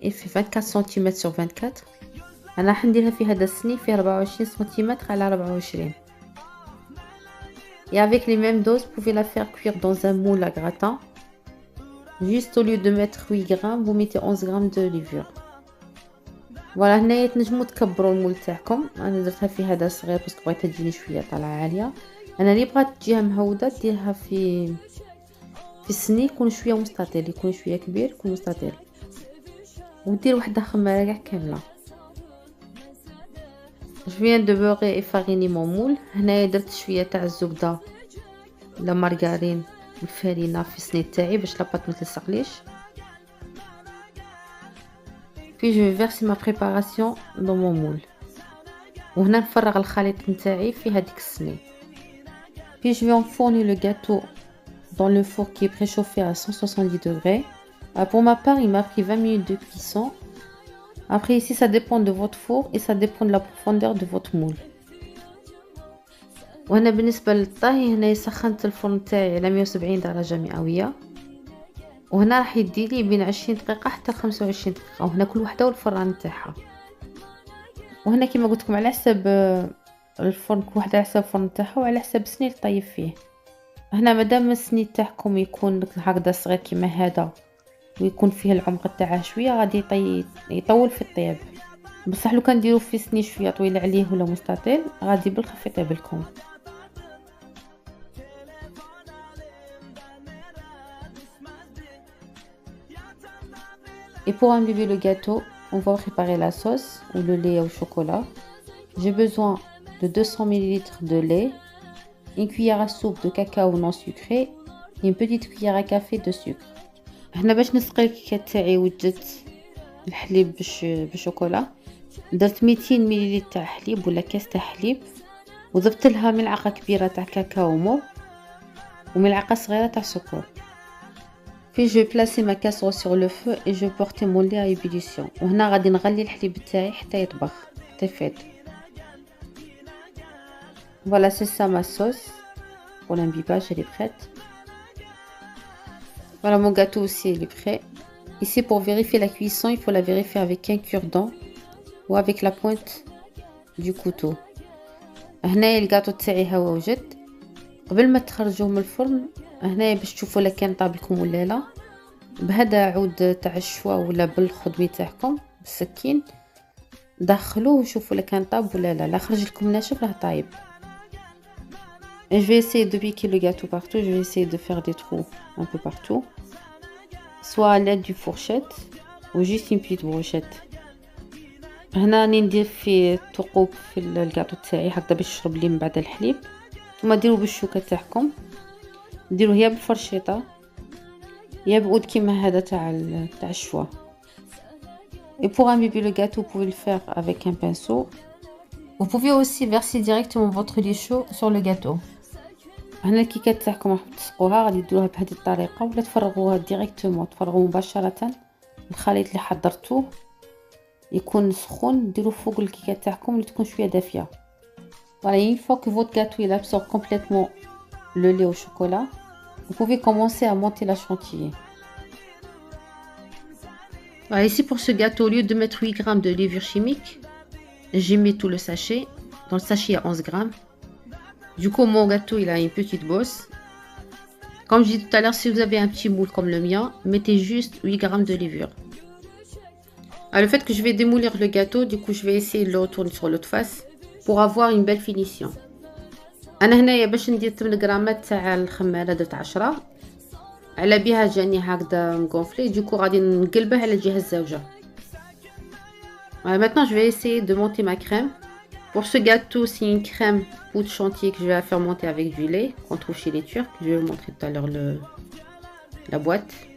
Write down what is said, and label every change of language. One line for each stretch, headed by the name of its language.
French: Il fait 24 cm sur 24.
Arabic: انا راح نديرها في هذا السني في 24 سم على 24.
French: Et avec les mêmes doses, vous pouvez la faire cuire dans un moule à gratin. Juste au lieu de mettre 8 grammes, vous mettez 11 grammes de levure.
Arabic: فوالا هنايا تنجموا تكبروا المول تاعكم. انا درتها في هذا صغير باسكو بغيتها تجيني شويه طالعه عاليه. انا اللي بغات تجيها مهوده ديرها في السني يكون شويه مستطيل يكون شويه كبير يكون مستطيل ودير وحده خماره كاع كامله.
French: Je viens de beurrer et fariner mon moule.
Arabic: هنايا درت شويه تاع الزبده ولا مارغرين والفرينه في الصني تاعي باش لاباط ما تلصقليش.
French: Puis je vais verser ma préparation dans mon moule.
Arabic: وهنا نفرغ الخليط نتاعي في هذيك الصني.
French: Puis je vais enfourner le gâteau dans le four qui est préchauffé à 170 degrés. Pour ma part, il m'a pris 20 minutes de cuisson. Après ici, ça dépend de votre four et ça dépend de la profondeur de votre moule.
Arabic: وهنا بالنسبة للطهي هنا سخنت الفرن تاعي على 170 درجة مئوية. وهنا راح يديلي بين 20 دقيقة حتى 25 دقيقة، وهنا كل وحدة والفران تاعها. وهنا كما قلت لكم على حسب الفرن، كل وحدة على حسب الفرن تاعها وعلى حسب السني اللي طيب فيه. هنا مادام السني تاعكم يكون هكذا صغير كيما هذا ويكون فيه العمق تاعه شويه غادي يطول في الطياب، بصح لو كان ديروا في سني شويه طويله عليه ولا مستطيل غادي بالخف يطيب لكم.
French: Et pour imbiber le gâteau, on va préparer la sauce ou le lait au chocolat. J'ai besoin de 200 ml de lait, une cuillère à soupe de cacao non sucré et une petite cuillère à café de sucre.
Arabic: هنا باش نسقي الكيكه تاعي وجدت الحليب بالشوكولا. درت 200 ملل تاع حليب ولا كاس تاع حليب، وضفت لها ملعقه كبيره تاع كاكاو مور وملعقه صغيره تاع سكر.
French: Puis je vais placer ma casserole sur le feu et je vais porter mon lait à ébullition.
Arabic: وهنا غادي نغلي الحليب تاعي حتى يطبخ حتى يفيض.
French: Voilà, c'est ça ma sauce pour l'imbibage, elle est prête. Voilà, mon gâteau aussi il est prêt. Ici, pour vérifier la cuisson, il faut la vérifier avec un cure-dent ou avec la pointe du couteau.
Arabic: هنايا الجاتو تاعي ها هو وجد. قبل ما تخرجوه من الفرن هنايا باش تشوفوا لا كان طاب لكم ولا لا، بهذا عود تاع الشوا ولا بالخدمي تاعكم بالسكين دخلوه وشوفوا لا كان طاب ولا لا. لا خرج لكم ناشف راه طايب.
French: Et je vais essayer de piquer le gâteau partout, je vais essayer de faire des trous un peu partout, soit à l'aide d'une fourchette ou juste une petite brochette.
Arabic: هنا راني ندير فيه ثقوب في الكاطو تاعي هكذا باش يشرب لي من بعد الحليب. نتوما ديروا بالشوكه تاعكم، ديروا يا بالفرشيطه يا بعود كيما هذا تاع الشوا.
French: Et pour imbiber le gâteau, vous pouvez le faire avec un pinceau. Vous pouvez aussi verser directement votre lait chaud sur le gâteau.
Arabic: هنا الكيكات تاعكم راح تسقوها غادي ديروها بهذه الطريقه ولا تفرغوها ديريكتومون، تفرغوا مباشره الخليط اللي حضرتوه يكون سخون، ديروا فوق الكيكه تاعكم اللي تكون شويه دافيه.
French: Voilà, une fois que votre gâteau il absorbe complètement le lait au chocolat, vous pouvez commencer à monter la chantilly. Voilà, ici pour ce gâteau, au lieu de mettre 8 grammes de levure chimique, j'ai mis tout le sachet. Dans le sachet il y a 11 grammes. Du coup, mon gâteau il a une petite bosse. Comme je disais tout à l'heure, si vous avez un petit moule comme le mien, mettez juste 8 grammes de levure. Alors, le fait que je vais démolir le gâteau, du coup je vais essayer de le retourner sur l'autre face pour avoir une belle finition.
Arabic: انا هنايا باش ندير 8 غرامات تاع الخماره درت 10 على بها جاني هكذا مغونفلي، دوكو غادي نقلبه على الجهه الزوجه.
French: Maintenant je vais essayer de monter ma crème. Pour ce gâteau, c'est une crème poudre chantilly que je vais faire monter avec du lait qu'on trouve chez les Turcs. Je vais vous montrer tout à l'heure la boîte.